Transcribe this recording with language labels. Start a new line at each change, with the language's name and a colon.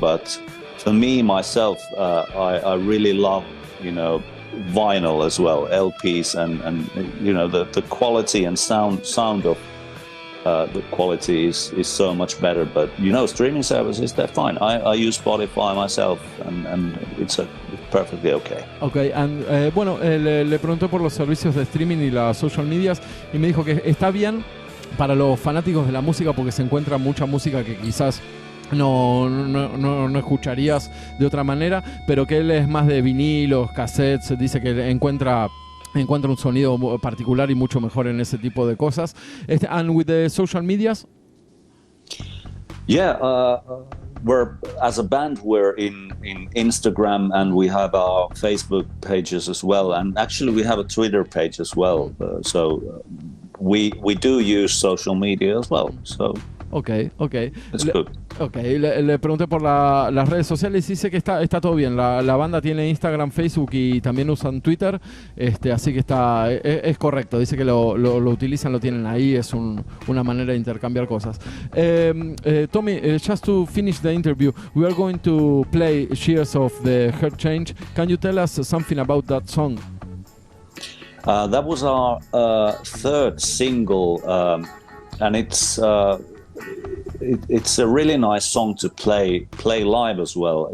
English: But for me, myself, I really love, vinyl as well, LPs, and the quality and sound of. The quality is so much better, but streaming services, they're fine. I use Spotify myself, and it's perfectly okay. Okay, and
Spanish: le pregunté por los servicios de streaming y las social medias, y me dijo que está bien para los fanáticos de la música, porque se encuentra mucha música que quizás no escucharías de otra manera, pero que él es más de vinilos, cassettes. Dice que encuentra un sonido particular y mucho mejor en ese tipo de cosas.
English: And with the social medias, Yeah, we're as a band we're in Instagram, and we have our Facebook pages as well, and actually we have a Twitter page as well. We do use social media as well. So Okay. it's good.
Spanish: Okay, le pregunté por las redes sociales y dice que está todo bien. La banda tiene Instagram, Facebook y también usan Twitter, así que es correcto. Dice que lo utilizan, lo tienen ahí, es una manera de intercambiar cosas.
English: Tommy, just to finish the interview, we are going to play Shears of the Heart Change. Can you tell us something about that song? That was our third single, and it's a really nice song to play live as well.